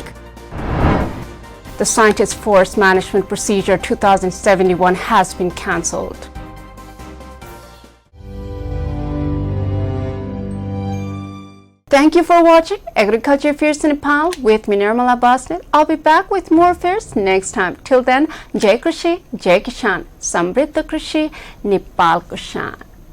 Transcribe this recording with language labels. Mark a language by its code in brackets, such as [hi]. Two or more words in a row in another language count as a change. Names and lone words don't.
[en] The Scientist Forest Management Procedure 2071 has been cancelled. Thank you for watching Agriculture Affairs in Nepal with me, Nirmala Basnet. I'll be back with more affairs next time. Till then, [ne] Jai Krishi, Jai Kishan, Samriddha Krishi, Nepal ko Shan.